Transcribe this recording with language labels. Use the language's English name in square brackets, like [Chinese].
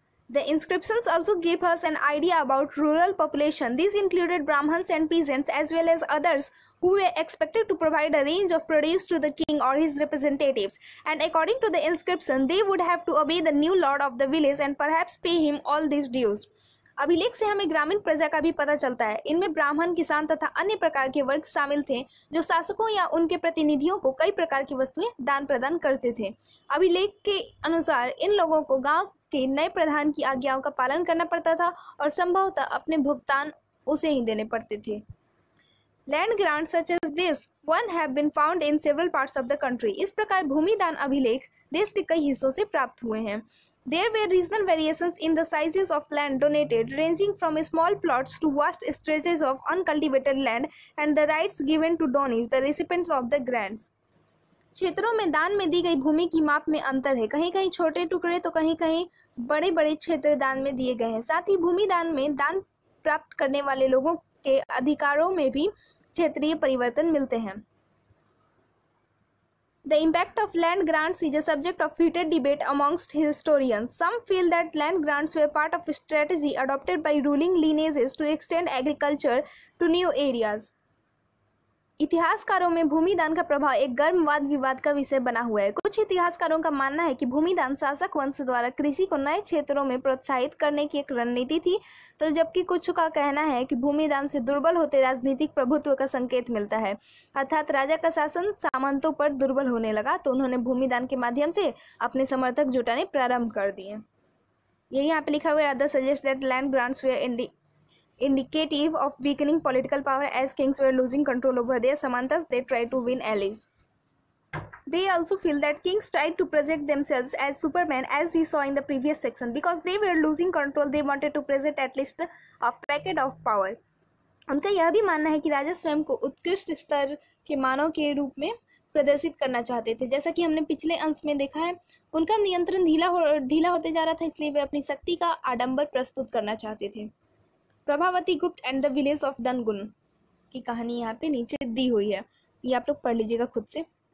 [English] The inscriptions also gave us an idea about rural population. These included Brahmins and peasants as well as others who were expected to provide a range of produce to the king or his representatives. And according to the inscription, they would have to obey the new lord of the village and perhaps pay him all these dues. [Hindi] अभिलेख से हमें ग्रामीण प्रजा का भी पता चलता है। इनमें ब्राह्मण, किसान तथा अन्य प्रकार के वर्ग शामिल थे जो शासकों या उनके प्रतिनिधियों को कई प्रकार की वस्तुएं दान प्रदान करते थे। अभिलेख के अनुसार इन लोगों को गांव के नए प्रधान की आज्ञाओं का पालन करना पड़ता था और संभवतः अपने भुगतान उसे ही देने पड़ते थे। [English] Land grant such as this one have been found in several parts of the country. [Hindi] इस प्रकार भूमि दान अभिलेख देश के कई हिस्सों से प्राप्त हुए हैं। [English] There were regional variations in the sizes of land donated, ranging from small plots to vast stretches of uncultivated land, and the rights given to donnees, the recipients of the grants. [Hindi] क्षेत्रों में दान में दी गई भूमि की माप में अंतर है। कहीं कहीं छोटे टुकड़े तो कहीं कहीं बड़े बड़े क्षेत्र दान में दिए गए हैं। साथ ही भूमि दान में दान प्राप्त करने वाले लोगों के अधिकारों में भी क्षेत्रीय परिवर्तन मिलते हैं। [English] The impact of land grants is a subject of heated debate amongst historians. Some feel that land grants were part of a strategy adopted by ruling lineages to extend agriculture to new areas. [Hindi] इतिहासकारों में भूमि दान का प्रभाव एक गर्म वाद विवाद का विषय बना हुआ है। कुछ इतिहासकारों का मानना है कि भूमि दान शासक वंश द्वारा कृषि को नए क्षेत्रों में प्रोत्साहित करने की एक रणनीति थी, तो जबकि कुछ का कहना है कि भूमि दान से दुर्बल होते राजनीतिक प्रभुत्व का संकेत मिलता है, अर्थात राजा का शासन सामंतों पर दुर्बल होने लगा तो उन्होंने भूमि दान के माध्यम से अपने समर्थक जुटाने प्रारंभ कर दिए। यही यहाँ पे लिखा हुआ है, [English] Other suggest that land grants were indicative of weakening political power as kings were losing control over their samantas. They tried to win allies. They also feel that kings tried to project themselves as supermen, as we saw in the previous section. Because they were losing control, they wanted to present at least a packet of power. [Hindi] उनका यह भी मानना है कि राजा स्वयं को उत्कृष्ट स्तर के मानव के रूप में प्रदर्शित करना चाहते थे। जैसा कि हमने पिछले अंश में देखा है, उनका नियंत्रण ढीला होते जा रहा था, इसलिए वे अपनी शक्ति का आडंबर प्रस्तुत करना चाहते थे। प्रभावती गुप्त एंड द विलेज ऑफ दनगुन की कहानी यहाँ पे नीचे दी हुई है, ये आप लोग पढ़ लीजिएगा खुद से।